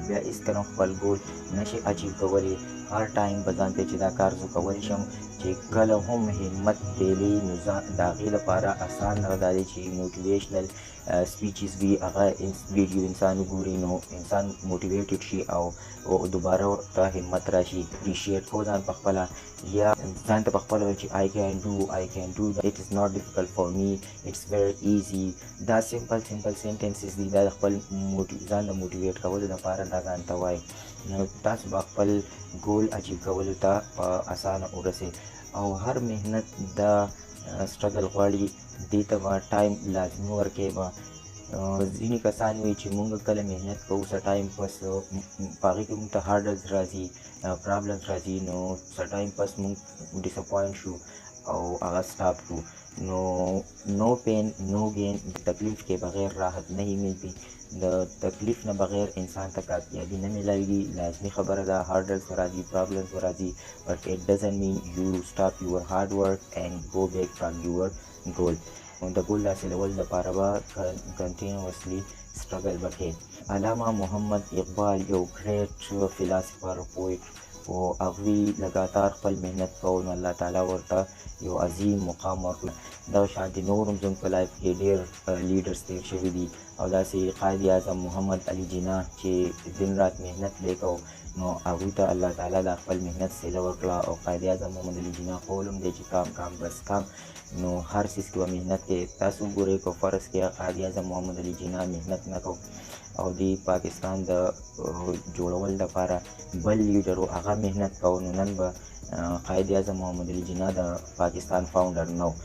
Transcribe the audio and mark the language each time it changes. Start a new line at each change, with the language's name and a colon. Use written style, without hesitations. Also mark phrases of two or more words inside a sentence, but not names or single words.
Pashto: بیا هېڅکله خپل ګول نشي اچیو کولی. هر ټایم به ځان ته چې دا کار زه کولی شم، چې کله هم همت پیلي نو د هغې لپاره اسانه دا دی چې
English: motivational speeches
Pashto: وي، هغه ویډیو انسان وګوري نو انسان موټیویټډ شي او دوباره ورته همت راشي. اپریشیټ کو ځان په خپله، یا ځان ته په خپله وایي چې
English: I can do that. It is not difficult for me, it's very easy.
Pashto: دا
English: simple sentences
Pashto: دي، دا د خپل ځان د موټیویټ کولو لپاره دا ځان ته وایي. نو تاسو به خپل ګول اچیو کولو ته په اسانه ورسئ او هر محنت دا سټرګل غواړي، دې ته به ټایم لازمي ورکوي. به ځینې کسان وایي چې مونږ کله محنت کوو څه ټایم پس په هغې کې مونږ ته هارډلز راځي، پرابلمز راځي، نو څه ټایم پس مونږ ډساپوینټ شو او هغه سټاپ کړو.
English: no no pain no gain.
Urdu: تکلیف کے بغیر راحت نہیں ملتی.
Pashto: د تکلیف نه بغیر انسان ته کامیابي نه میلاویږي. لازمي خبره ده، هارډلز به راځي، پرابلمز به راځي،
English: But it doesn't mean you stop your hard work and go back from your goal.
Pashto: د ګول حاصلولو لپاره به
English: continuously struggle
Pashto: به کوې. علامه محمد اقبال یو
English: great philosopher poet
Pashto: او هغوی لګاتار خپل محنت کوو نو الله تعالی ورته یو عظیم مقام ورکړي. دغه شانتې نور هم زموږ په لایف کې ډېر لیډرز تېر شوي دي او داسې قائد اعظم محمد علي جناح چې
Urdu: دن رات
Pashto: محنت دی کوو نو هغوی ته الله تعالی د خپل محنت صله ورکړه. او قائد اعظم محمد علي جناح قول هم دی چې
Urdu: کام بس کام،
Pashto: نو هر څیز کې به محنت کوي. تاسو وګورئ که فرض کې قائد اعظم محمد علي جناح محنت نه کو او د پاکستان د جوړولو لپاره بل لیډر و هغه محنت کو، نو نن به قائد اعظم محمد علي جناح د پاکستان فاونډر نه و.